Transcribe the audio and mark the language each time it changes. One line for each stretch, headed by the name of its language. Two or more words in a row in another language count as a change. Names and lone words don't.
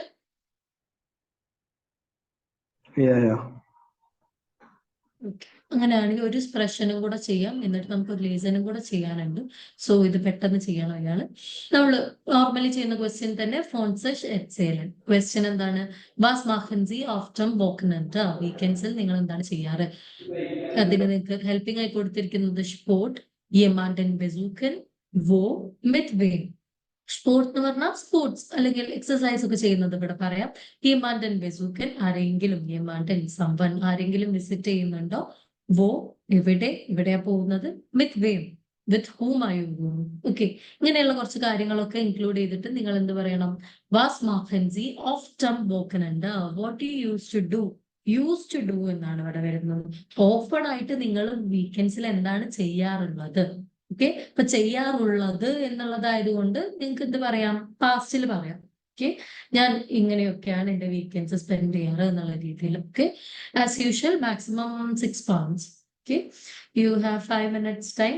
English: Yeah.
Malayalam: ഓക്കെ. അങ്ങനെയാണെങ്കിൽ ഒരു സ്പ്രഷനും കൂടെ ചെയ്യാം. എന്നിട്ട് നമുക്ക് ഒരു ലേസനും കൂടെ ചെയ്യാനുണ്ട്. സോ ഇത് പെട്ടെന്ന് ചെയ്യണം ഇയാള്. നമ്മള് നോർമലി ചെയ്യുന്ന ക്വസ്റ്റ്യൻ തന്നെ ഫോൺസെഷ് എക്സേലൻ. ക്വസ്റ്റ്യൻ എന്താണ്?
German: വാസ് machen Sie oft wochenende?
Malayalam: വീക്കെൻഡ്സിൽ നിങ്ങൾ എന്താണ് ചെയ്യാറ്? അതിന് നിങ്ങൾക്ക് ഹെൽപ്പിംഗ് ആയി കൊടുത്തിരിക്കുന്നത് സ്പോർട്ട്,
German: jemanden besuchen, wo, mit wem.
Malayalam: സ്പോർട്സ് എന്ന് പറഞ്ഞാൽ സ്പോർട്സ് അല്ലെങ്കിൽ എക്സസൈസ് ഒക്കെ ചെയ്യുന്നത് ഇവിടെ പറയാം.
German: jemanden besuchen
Malayalam: ആരെങ്കിലും, jemanden someone ആരെങ്കിലും വിസിറ്റ് ചെയ്യുന്നുണ്ടോ? wo എവിടെയാ പോകുന്നത്?
English: with whom with whom are you going?
Malayalam: ഓക്കെ, ഇങ്ങനെയുള്ള കുറച്ച് കാര്യങ്ങളൊക്കെ ഇൻക്ലൂഡ് ചെയ്തിട്ട് നിങ്ങൾ എന്ത് പറയണം?
German: was machen Sie oft am Wochenende?
English: what do you used to do
Malayalam: എന്നാണ് ഇവിടെ വരുന്നത്. ഓഫൺ ആയിട്ട് നിങ്ങൾ വീക്കെൻഡ്സിൽ എന്താണ് ചെയ്യാറുള്ളത്? ഓക്കെ, ഇപ്പൊ ചെയ്യാറുള്ളത് എന്നുള്ളതായതുകൊണ്ട് നിങ്ങൾക്ക് എന്ത് പറയാം? പാസ്റ്റിൽ പറയാം. ഓക്കെ, ഞാൻ ഇങ്ങനെയൊക്കെയാണ് എന്റെ വീക്കെൻഡ്സ് സ്പെൻഡ് ചെയ്യാറ് എന്നുള്ള രീതിയിൽ.
English: Okay, as usual maximum 6 pounds. Okay, you have 5 minutes time.